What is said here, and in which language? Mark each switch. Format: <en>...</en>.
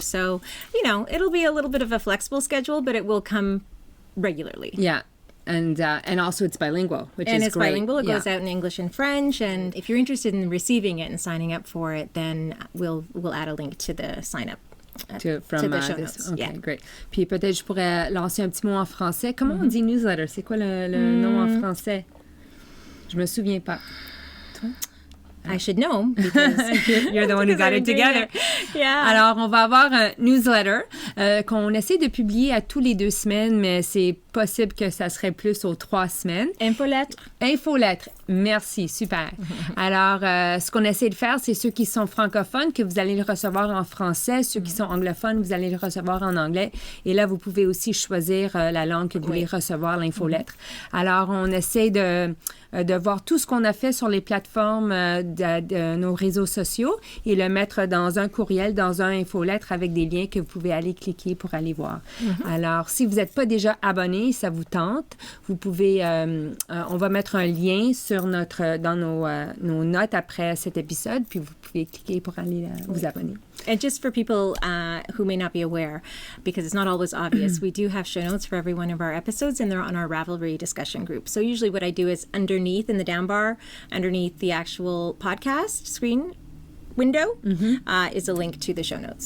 <en>So it'll be a little bit of a flexible schedule, but it will come regularly. Yeah. And also it's bilingual, which is great. And it's bilingual. It goes out in English and French. And if you're interested in receiving it and signing up for it, then we'll add a link to the sign up. To the show notes. Okay, great.</en> <fr>Puis peut-être je pourrais lancer un petit mot en français. Comment on dit newsletter? C'est quoi le nom en français? Je me souviens pas. Toi?</fr> <en>I should know because you're the one who got it together. Yeah.</en> <fr>Alors, on va avoir un newsletter qu'on essaie de publier à tous les 2 semaines, mais c'est possible que ça serait plus aux 3 semaines. Infolettre. Merci, super. Alors, ce qu'on essaie de faire, c'est ceux qui sont francophones, que vous allez le recevoir en français. Ceux qui sont anglophones, vous allez le recevoir en anglais. Et là, vous pouvez aussi choisir la langue que vous voulez recevoir, l'infolettre. Alors, on essaie de voir tout ce qu'on a fait sur les plateformes de nos réseaux sociaux et le mettre dans un courriel, dans un infolettre avec des liens que vous pouvez aller cliquer pour aller voir. Alors, si vous n'êtes pas déjà abonné, ça vous tente, vous pouvez, on va mettre un lien dans nos notes après cet épisode, puis vous pouvez cliquer pour aller vous abonner.</fr> <en>And just for people who may not be aware, because it's not always obvious, we do have show notes for every one of our episodes, and they're on our Ravelry discussion group. So usually what I do is underneath in the down bar, underneath the actual podcast screen window is a link to the show notes.</en>